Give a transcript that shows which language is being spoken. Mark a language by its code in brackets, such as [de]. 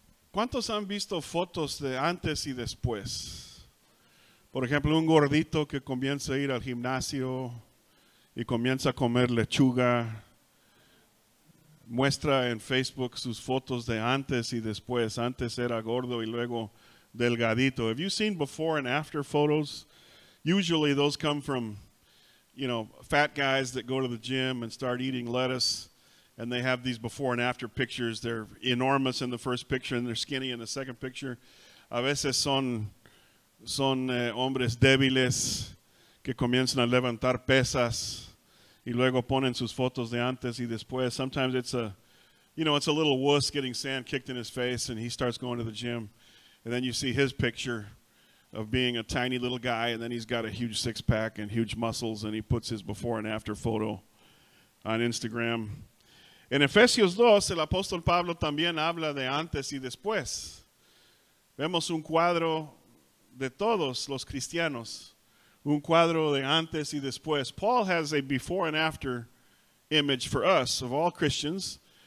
[es] ¿Cuántos han visto fotos de antes y después? Por ejemplo, un gordito que comienza a ir al gimnasio y comienza a comer lechuga, muestra en Facebook sus fotos de antes y después. Antes era gordo y luego delgadito. [en] Have you seen before and after photos? Usually those come from, fat guys that go to the gym and start eating lettuce. And they have these before and after pictures. They're enormous in the first picture and they're skinny in the second picture. [es] A veces son hombres débiles que comienzan a levantar pesas y luego ponen sus fotos de antes y después. [en] Sometimes it's a little wuss getting sand kicked in his face and he starts going to the gym. And then you see his picture of being a tiny little guy and then he's got a huge six-pack and huge muscles and he puts his before and after photo on Instagram. [es] En Efesios 2, el apóstol Pablo también habla de antes y después. Vemos un cuadro de todos los cristianos, un cuadro de antes y después. [en] Paul has a before and after image for us, of all Christians.